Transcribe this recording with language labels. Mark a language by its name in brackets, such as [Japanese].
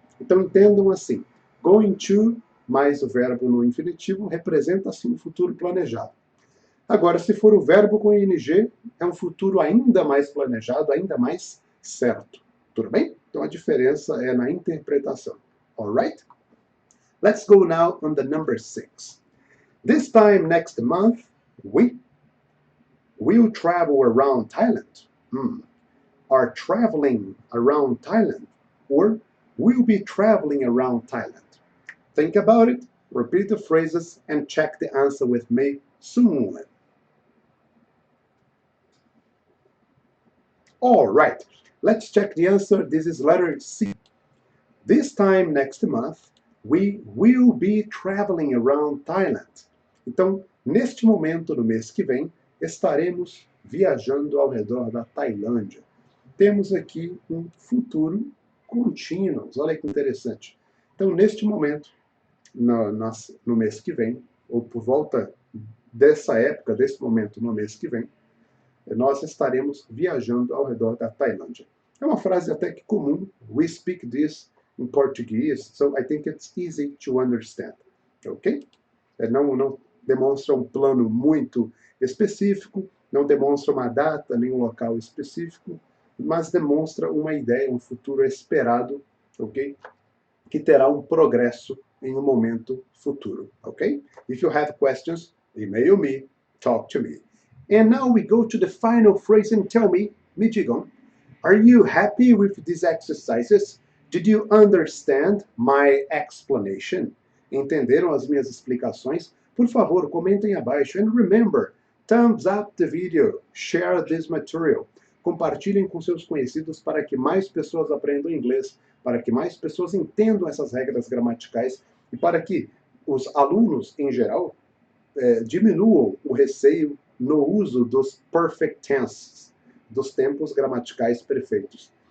[Portuguese] Então entendam assim, going to mais o verbo no infinitivo representa assim um futuro planejado. Agora, se for o verbo com ing, é um futuro ainda mais planejado, ainda mais certo. Tudo bem? Então a diferença é na interpretação. [English] Alright? Let's go now on the number 6. This time next month, we will travel around Thailand. Are traveling around Thailand, or will be traveling around Thailand. Think about it, repeat the phrases, and check the answer with me soon. All right, let's check the answer. This is letter C. This time next month, we will be traveling around Thailand. [Portuguese] Então, neste momento, no mês que vem, estaremos viajando ao redor da Tailândia. Temos aqui um futuro contínuo. Olha que interessante. Então, neste momento, no mês que vem, ou por volta dessa época, desse momento, no mês que vem, nós estaremos viajando ao redor da Tailândia. É uma frase até que comum. [English] We speak this in Portuguese, so I think it's easy to understand. Ok? [Portuguese] Não demonstra um plano muito específico, não demonstra uma data nem um local específico, mas demonstra uma ideia, um futuro esperado, ok? Que terá um progresso em um momento futuro, ok? [English] If you have questions, email me, talk to me. And now we go to the final phrase and tell me [Portuguese] digam, [English] are you happy with these exercises? Did you understand my explanation? [Portuguese] Entenderam as minhas explicações? Por favor, comentem abaixo. [English] And remember, thumbs up the video, share this material. [Portuguese] Compartilhem com seus conhecidos para que mais pessoas aprendam inglês, para que mais pessoas entendam essas regras gramaticais e para que os alunos, em geral, diminuam o receio no uso dos perfect tenses, dos tempos gramaticais perfeitos.